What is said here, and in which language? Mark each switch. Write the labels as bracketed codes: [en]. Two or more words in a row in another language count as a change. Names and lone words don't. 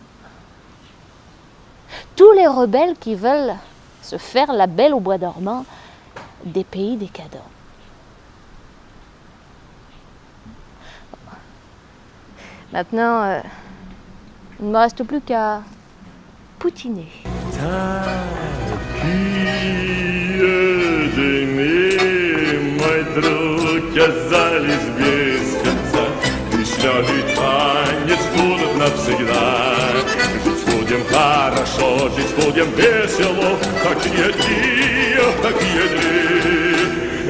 [fr] Tous les rebelles qui veulent se faire la belle au bois dormant des pays décadents. Maintenant, il ne me reste plus qu'à poutiner. [ru] Будем хорошо, жить будем весело, какие дни, какие дни.